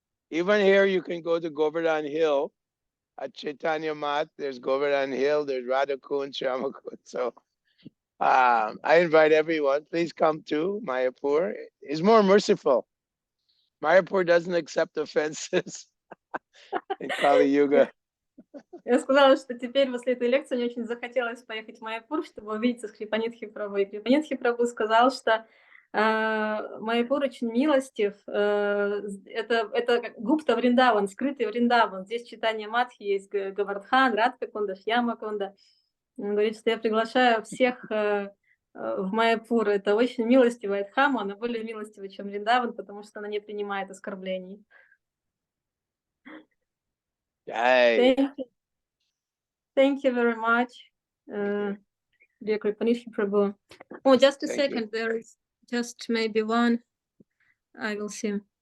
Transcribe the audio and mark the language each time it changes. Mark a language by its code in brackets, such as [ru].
[en] Even here, you can go to Govardhan Hill at Chaitanya Mat. There's Govardhan Hill. There's Radhakund, Shyamakund. So I invite everyone. Please come to Mayapur. It's more merciful. Mayapur doesn't accept offenses in Kali Yuga. [ru] Я сказала, что теперь после этой лекции мне очень захотелось поехать в Майяпур, чтобы увидеться с Крипанидхи Прабhu. И Крипанидхи Прабhu сказал, что Майяпур очень милостив. Это как Гупта Вриндаван, скрытый Вриндаван. Здесь читание Матхи есть Гавардхан, Радха Кунда, Шьяма Кунда. Он говорит, что я приглашаю всех в Майяпур. Это очень милостивая Дхамма, она более милостивая, чем Вриндаван, потому что она не принимает оскорблений. Jai. [en] Thank you very much, dear Kripanishi Prabhu. Oh, just a Thank you. second. There is just maybe one. I will see.